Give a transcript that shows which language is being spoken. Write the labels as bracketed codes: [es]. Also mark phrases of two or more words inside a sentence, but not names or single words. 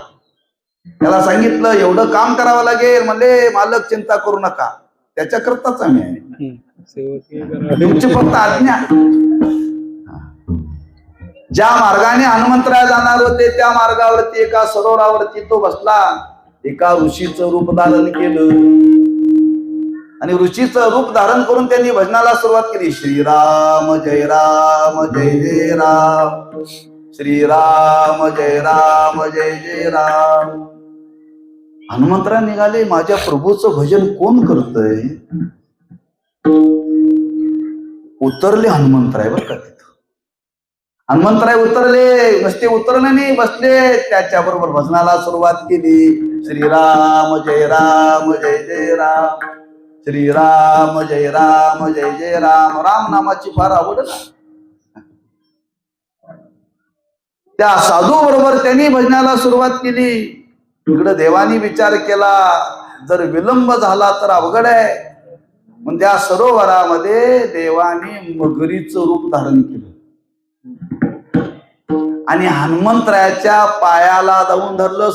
[mr] त्याला सांगितलं एवढं काम करावं लागेल, म्हणले मालक चिंता करू नका, त्याच्याकरताच आम्ही आहे, तुमची फक्त आज्ञा. ज्या मार्गाने हनुमंतराय जाणार होते त्या मार्गावरती एका सरोवरावरती तो बसला. एका ऋषीचं रूप धारण केलं आणि ऋषीचं रूप धारण करून त्यांनी भजनाला सुरुवात केली. श्रीराम जय राम जय जय राम, श्रीराम जय राम जय जय राम. हनुमंतराय निघाले माझ्या प्रभूचं भजन कोण करतय. उतरले हनुमंतराय बरं का तिथं. हनुमंतराय उतरले, नुसते उतरले नाही, बसले. त्याच्याबरोबर भजनाला सुरुवात केली. श्रीराम जय राम जय जय राम, श्रीराम जय राम जय जय राम. राम नामाची फार आवड ना. त्या साधू बरोबर त्यांनी भजनाला सुरुवात केली. इकडे देवानी विचार केला जर विलंब झाला तर अवघड आहे, म्हणून त्या सरोवरामध्ये देवाने मगरीचं रूप धारण केलं आणि हनुमंतरायाच्या पायाला जाऊन धरलं.